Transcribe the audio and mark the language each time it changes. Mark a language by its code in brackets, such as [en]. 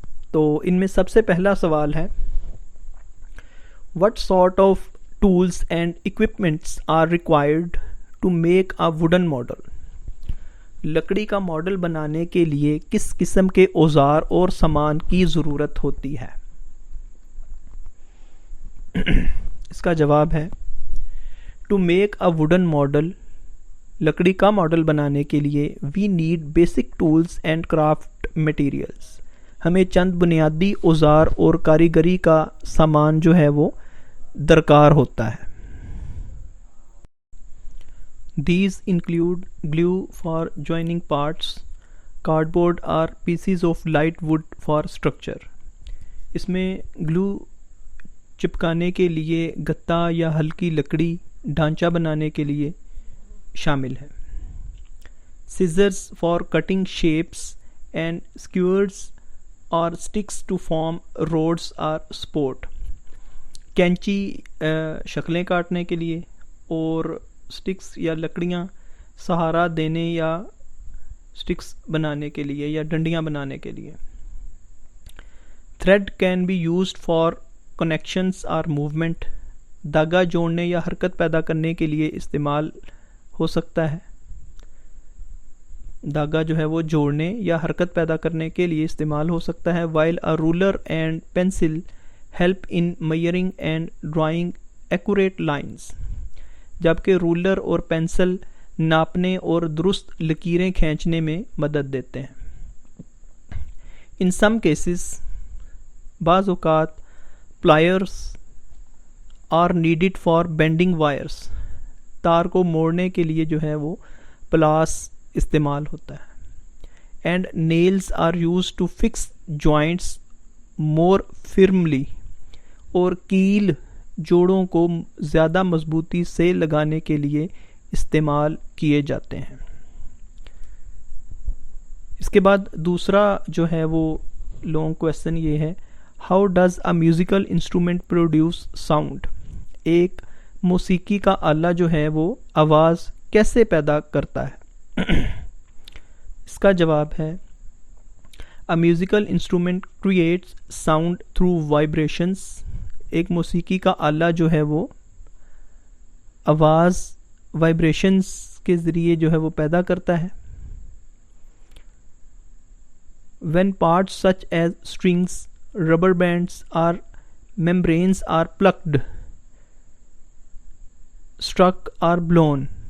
[ur] تو ان میں سب سے پہلا سوال ہے [en] What sort of tools and equipments are required to make a wooden model? [ur] لکڑی کا ماڈل بنانے کے لیے کس قسم کے اوزار اور سامان کی ضرورت ہوتی ہے؟ اس کا جواب ہے [en] To make a wooden model, [ur] لکڑی کا ماڈل بنانے کے لیے [en] we need basic tools and craft materials. [ur] ہمیں چند بنیادی اوزار اور کاریگری کا سامان جو ہے وہ درکار ہوتا ہے. [en] These include glue for joining parts, cardboard or pieces of light wood for structure. [ur] اس میں گلو چپکانے کے لیے گتا یا ہلکی لکڑی ڈھانچہ بنانے کے لیے شامل ہے. [en] Scissors for cutting shapes and skewers or sticks to form rods or support. [ur] کینچی شکلیں کاٹنے کے لیے اور سٹکس یا لکڑیاں سہارا دینے یا سٹکس بنانے کے لیے یا ڈنڈیاں بنانے کے لیے. [en] Thread can be used for connections اور movement. [ur] دھاگا جوڑنے یا حرکت پیدا کرنے کے لیے استعمال ہو سکتا ہے. دھاگا جو ہے وہ جوڑنے یا حرکت پیدا کرنے کے لیے استعمال ہو سکتا ہے. [en] while a ruler and pencil help in measuring and drawing accurate lines. [ur] جبکہ رولر اور پینسل ناپنے اور درست لکیریں کھینچنے میں مدد دیتے ہیں. [en] In some cases, [ur] بعض اوقات [en] pliers are needed for bending wires. [ur] تار کو موڑنے کے لیے جو ہے وہ پلاس استعمال ہوتا ہے. [en] And nails are used to fix joints more firmly. [ur] اور کیل جوڑوں کو زیادہ مضبوطی سے لگانے کے لیے استعمال کیے جاتے ہیں. اس کے بعد دوسرا جو ہے وہ لانگ کویسچن یہ ہے [en] How does a musical instrument produce sound. [ur] ایک موسیقی کا آلہ جو ہے وہ آواز کیسے پیدا کرتا ہے؟ اس کا جواب ہے [en] A musical instrument creates sound through vibrations. [ur] ایک موسیقی کا آلہ جو ہے وہ آواز وائبریشنس کے ذریعے جو ہے وہ پیدا کرتا ہے. [en] when parts such as strings, rubber bands or membranes are plucked, struck or blown.